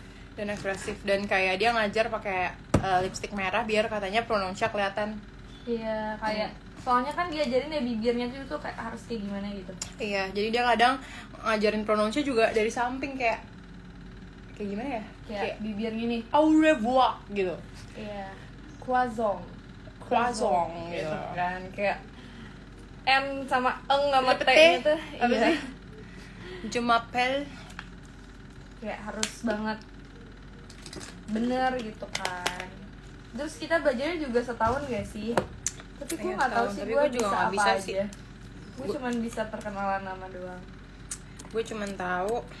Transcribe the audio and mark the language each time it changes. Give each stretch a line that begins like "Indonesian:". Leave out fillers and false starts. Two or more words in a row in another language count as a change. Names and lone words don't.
Indonesian: Dan kayak dia ngajar pakai lipstick merah biar katanya pronounce kelihatan. Iya, kayak Soalnya kan diajarin ya bibirnya tuh kayak harus kayak gimana gitu. Iya, jadi dia kadang ngajarin pronounce juga dari samping kayak gimana ya? Kayak bibirnya nih.
French: Au revoir
Indonesian: gitu. Iya. Croissant Gitu kan kayak N sama eng sama T Lepete. gitu. Apa Iya. sih?
French: Je m'appelle.
Indonesian: Kayak harus banget bener gitu kan. Terus kita belajarnya juga setahun gak sih? Tapi gue Iya, nggak tahu setahun. sih Tapi gue gue juga bisa nggak apa bisa aja. sih. Gue cuman bisa perkenalan nama doang. Gue cuman tahu